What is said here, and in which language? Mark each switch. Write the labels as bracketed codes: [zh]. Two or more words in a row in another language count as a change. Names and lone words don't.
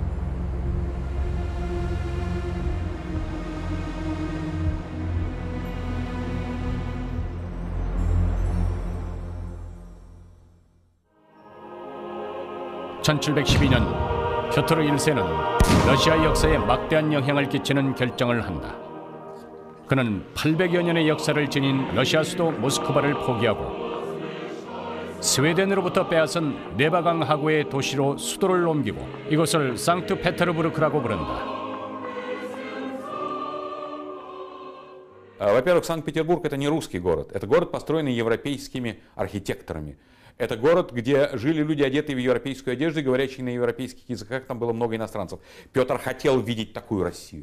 [ko] (1712년) 표토르 1세는 러시아 역사에 막대한 영향을 끼치는 결정을 한다. 그는 800여 년의 역사를 지닌 러시아 수도 모스크바를 포기하고 스웨덴으로부터 빼앗은 네바강 하구의 도시로 수도를 옮기고 이곳을 상트페테르부르크라고 부른다. [ru] Во-первых, Санкт-Петербург — это не русский город. Это город, построенный европейскими архитекторами. Это город, где жили люди, одетые в европейскую одежду и говорящие на европейских языках. Там было много иностранцев. Петр хотел видеть такую Россию.